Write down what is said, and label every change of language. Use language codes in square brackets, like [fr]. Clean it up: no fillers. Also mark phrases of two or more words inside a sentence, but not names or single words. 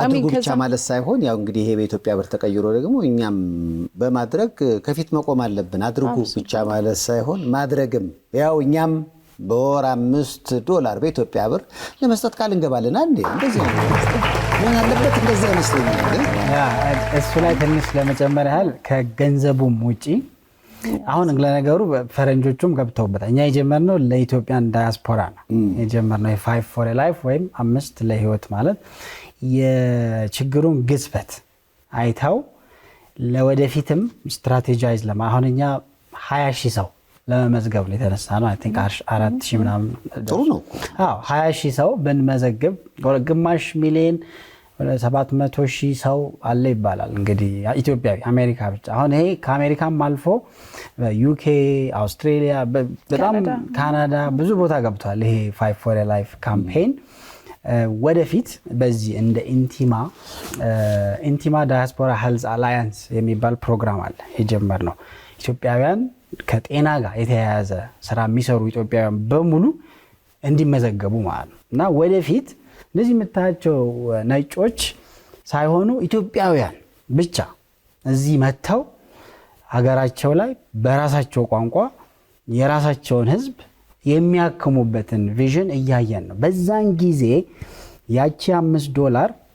[am] አሚን ብቻ ማለት ሳይሆን ያው እንግዲህ ይሄ በኢትዮጵያ ብር ተቀይሮ ደግሞ እኛም በማድረግ ከፊት መቆም አለብን አድርጉ ብቻ ማለት ሳይሆን ማድረግም ያው እኛም በወር $5 በኢትዮጵያ ብር ለመስጠት ቃል እንገባለን አንዴ እንደዚህ ምን አለበት እንደዚህ አይመስልኝም እሱ ላይ ትንሽ ለመጨመር ያህል ከገንዘቡም ውጪ አሁን ለነገሩ ፈረንጆቹም ገብተውበታል እኛ የጀመርነው ለኢትዮጵያን ዳያስፖራ ነው የጀመርነው የ5 [en] for a life [am] ወይም 5 ለህይወት ማለት የችግሩን ግዝፈት አይታው ለወደፊትም ስትራቴጃይዝ አሁንኛ 20000 ሰው ለመመዝገብ ነው የተነሳ ነው [en] I think [am] 4000 ምናምን ጥሩ ነው አዎ 20000 ሰው ብንመዘግብ ግማሽ ሚሊዮን 700,000 ሰው አለ ይባላል እንግዲህ ኢትዮጵያዊ አሜሪካ ብቻ አሁን ይሄ ከአሜሪካም አልፎ በዩኬ አውስትራሊያ በጣም ካናዳ ብዙ ቦታ ገብቷል ይሄ 5 [en] for a life [am] ካምፔን ወደፊት በዚህ እንደ ኢንቲማ ዳያስፖራ ሄልዝ አላያንስ የሚባል ፕሮግራም አለ የጀመርነው ኢትዮጵያውያን ከጤና ጋር የተያያዘ ስራ የሚሰሩ ኢትዮጵያውያን በሙሉ እንዲመዘገቡ ማለት ነው እና ወደፊት እነዚህ የምታያቸው ነጮች ሳይሆኑ ኢትዮጵያውያን ብቻ እዚህ መተው ሀገራቸው ላይ በራሳቸው ቋንቋ የራሳቸውን ህዝብ የሚያክሙበትን ቪዥን እያየን ነው በዛን ጊዜ ያቺ $5